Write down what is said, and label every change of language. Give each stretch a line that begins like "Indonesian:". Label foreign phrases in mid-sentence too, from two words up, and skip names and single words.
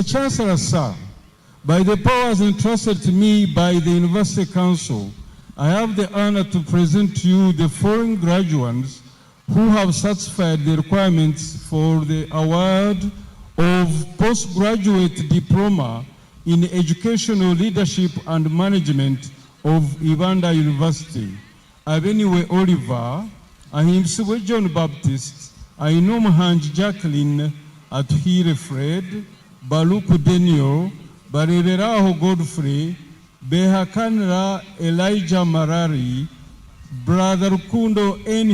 English: Chancellor, sir, by the powers entrusted to me by the University Council, I have the honor to present to you the foreign graduates who have satisfied the requirements for the award of postgraduate diploma in educational leadership and management of Ibanda University. Abeniwe Oliver, Ahimsiwe John Baptist, Ainomhanj Jacqueline, Atuhire Fred, Baluku Daniel, Barereraho Godfrey, Behakanra Elijah Marari, Brother Kundo N.